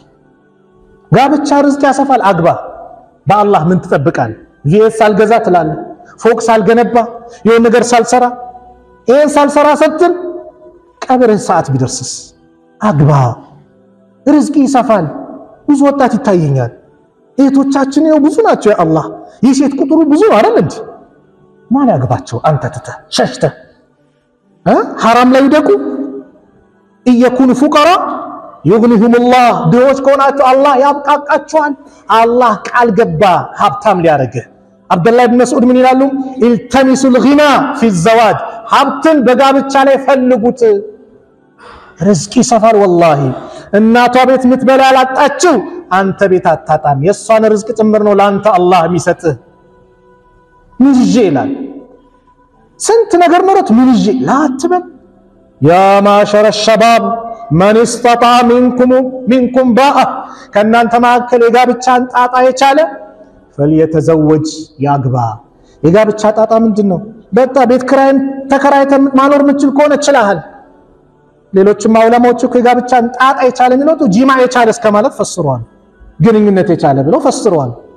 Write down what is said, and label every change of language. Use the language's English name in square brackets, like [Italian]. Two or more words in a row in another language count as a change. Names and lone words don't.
[Amharic] ጋብቻ ርዝቅ ያሰፋል አግባ በአላህ ምን ትጠብቃል ቪኤስ ሳልገዛ ትላለ ፎቅ ሳልገነባ የሆነ ነገር ሳልሰራ ይሄን ሳልሰራ ስትል ቀብር ሰዓት ቢደርስስ አግባ ርዝቅ ይሰፋል ብዙ ወጣት ይታየኛል እህቶቻችን ነው ብዙ ናቸው ያአላህ የሴት ቁጥሩ ብዙ አይደል እንዴ ማን ያግባቸው አንተ ተተ ሸሽተ حرام ላይ ይደቁ [Arabic] يكونوا فقراء يغنيهم الله [Amharic] ድሆች ከሆናችሁ አላህ ያብቃቃቸዋል አላህ ቃል ገባ ሀብታም ሊያረገ አብዱላህ ኢብኑ መስዑድ ምን ይላሉ [Arabic] التمسوا الغنى في الزواج [Amharic] ሀብትን በጋብቻ ላይ ፈልጉት ርዝቅ ይሰፋል والله እናቷ ቤት ምትበላ ያላጣችው አንተ ቤት አታጣም የሷን ርዝቅ ጭምር ነው ላንተ አላህ የሚሰጥህ ምንጅ ይላል ስንት ነገር ኖሮት ምንጅ ላትበል [Arabic] يا معشر الشباب من استطاع منكم باء [Amharic] ከናንተ ማከለ የጋብቻን ጣጣ የቻለ فليتزوج ያግባ የጋብቻ ጣጣ ምንድነው በጣ ቤት ክራይን ተከራይተ ማኖር ምንችል ከሆነ ይችላል ሌሎችም ማውለማዎቹ የጋብቻን ጣጣ የቻለ ነው ጂማ የቻለ እስከማለት ፈስሯል ግንኙነት የቻለ ብለው ፈስሯል